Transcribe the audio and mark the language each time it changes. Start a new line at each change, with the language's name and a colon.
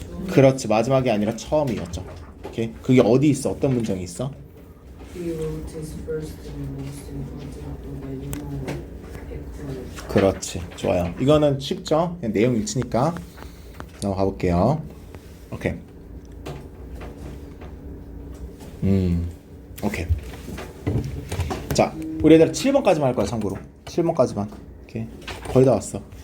Korean: 그렇지, 마지막이 아니라 처음이었죠. 오케이? 그게 어디 있어? 어떤 문장이 있어?
English: He wrote his first and most important book by Equal.
Korean: 그렇지, 좋아요. 이거는 쉽죠? 그냥 내용 읽히니까 넘어가 볼게요. 오케이. 오케이. 자, 우리 애들 7번까지만 할 거야, 참고로. 7번까지만. 오케이. 거의 다 왔어.